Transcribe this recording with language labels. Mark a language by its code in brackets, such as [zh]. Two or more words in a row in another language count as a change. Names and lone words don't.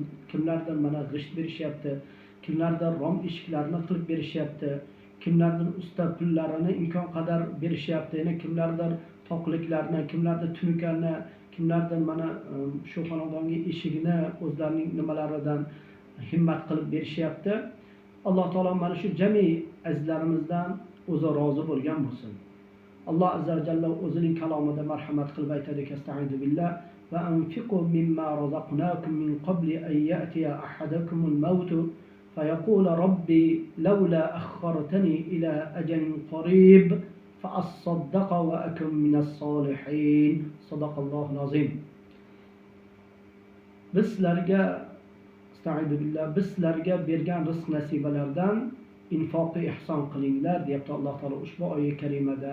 [uz] Kimlardir mana g'isht berishyapti, kimlardir rom eshiklarni qilib berishyapti, kimlardir usta pullarini imkon qadar berishyapti, yana kimlardir toqliklarni, kimlardir tunukalarni, kimlardir mana shu xonadonga eshigini o'zlarining nimalaridan himmat qilib berishyapti. Alloh taolo mana shu jami azizlarimizdan o'zi rozi bo'lgan bo'lsin. [ar] الله عز وجل [uz] o'zining kalomida marhamat qilib aytadiki: [ar] "أستعيذ بالله وأنفقوا مما رزقناكم من قبل أن يأتي أحدكم الموت فيقول رب لولا أخرتني إلى أجل قريب فأصدق وأكن من الصالحين." صدق الله العظيم. [uz] Bizlarga bergan rizq nasibalardan infoqi ihson qilinglar deyapti Alloh taolo ushbu oyat karimada.